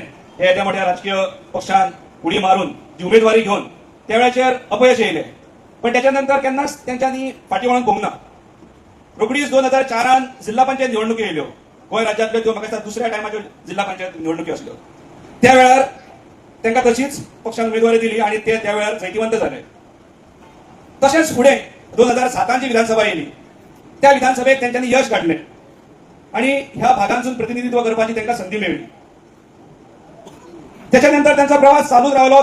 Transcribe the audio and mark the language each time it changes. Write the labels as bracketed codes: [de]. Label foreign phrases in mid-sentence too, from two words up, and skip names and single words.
[kok] हे येद्या मोठ्या राजकीय पक्षान उडी मारून जी उमेदवारी घेवन त्या वेळाचेर अपयश येयलें. पण त्याच्यानंतर केन्नाच तेंच्यांनी फाटी वळोन पळोवंक ना. रोखडीच 2004 जिल्हा पंचायत निवडणुकी येयल्यो. गोंय राज्यांतल्यो त्यो म्हाका दिसता दुसऱ्या टायमाच्यो जिल्हा पंचायत निवडणुकी आसल्यो. [mr] त्या वेळार त्यांना तशीच पक्षाने उमेदवारी दिली आणि ते त्यावेळेला जैतिवंत झाले. तसेच पुढे 2007 विधानसभा येली. त्या विधानसभेत त्यांच्यानी यश गाठले आणि ह्या भागांतून प्रतिनिधित्व करण्याची त्यांना संधी मिळाली. त्याच्यानंतर त्यांचा प्रवास चालूच राहिलो.